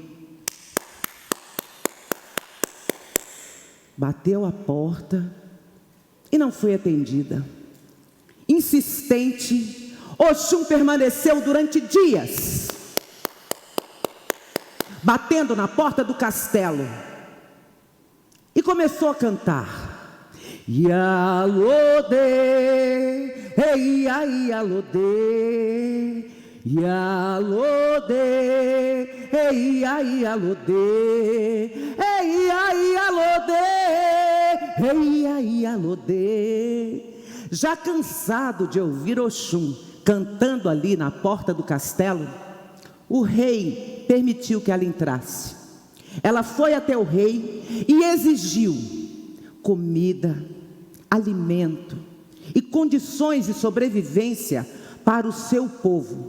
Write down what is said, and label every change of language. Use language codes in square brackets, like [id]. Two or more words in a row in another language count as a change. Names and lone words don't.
[pt] Bateu a porta e não foi atendida. Insistente, Oxum permaneceu durante dias, batendo na porta do castelo, e começou a cantar: [yo] Yalode, ei ai alode, Yalode, ei ai alode, ei ai alode, ei ai alode. [pt] Já cansado de ouvir Oxum cantando ali na porta do castelo, o rei permitiu que ela entrasse. Ela foi até o rei e exigiu comida, alimento e condições de sobrevivência para o seu povo.